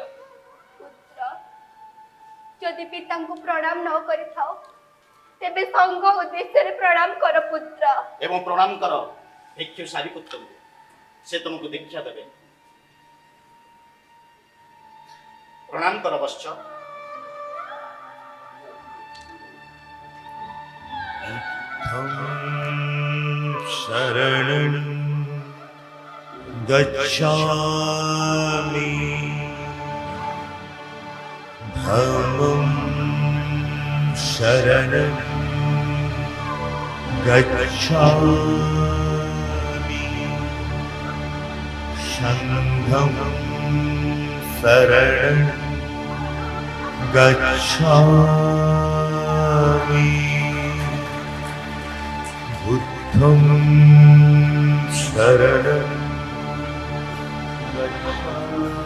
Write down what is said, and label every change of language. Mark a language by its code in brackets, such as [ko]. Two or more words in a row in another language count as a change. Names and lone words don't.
[or] ପୁତ୍ର, ଯଦି ପିତାଙ୍କୁ ପ୍ରଣାମ ନ କରିଥାଅ ତେବେ ସଂଘ ଉଦ୍ଦେଶ୍ୟରେ ପ୍ରଣାମ କର ପୁତ୍ର। ଏବଂ ପ୍ରଣାମ କର ଭିକ୍ଷୁ ସାରିପୁତ୍ରଙ୍କୁ, ସେ ତୁମକୁ ଦୀକ୍ଷା ଦେବେ। ପ୍ରଣାମ କର ବତ୍ସ। [sa] शरणं गच्छामि धम्मं शरणं गच्छामि संघं शरणं गच्छामि बुद्धं शरणं गच्छामि।